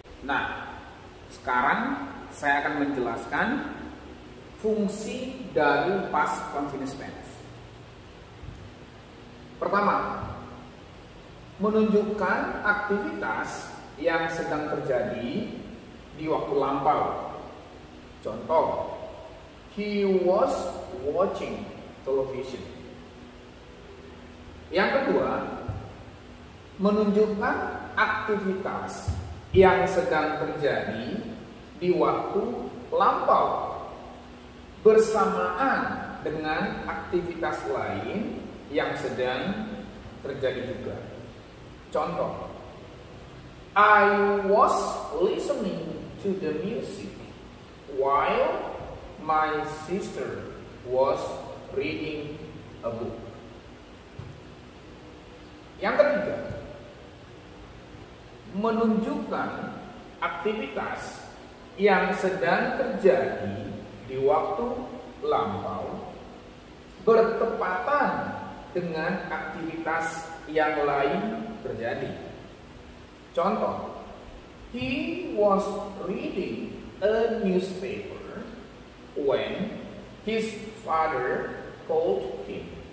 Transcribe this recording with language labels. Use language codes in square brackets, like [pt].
[id] Nah, sekarang saya akan menjelaskan fungsi dari past continuous tense. Pertama, menunjukkan aktivitas yang sedang terjadi di waktu lampau. [en] Contoh, he was watching television. [id] Yang kedua, menunjukkan aktivitas yang sedang terjadi di waktu lampau bersamaan dengan aktivitas lain yang sedang terjadi juga. [en] Contoh, I was listening to the music while my sister was reading a book. [id] Yang ketiga, menunjukkan aktivitas yang sedang terjadi di waktu lampau bertepatan dengan aktivitas yang lain terjadi. [en] Contoh, he was reading a newspaper when his father called him.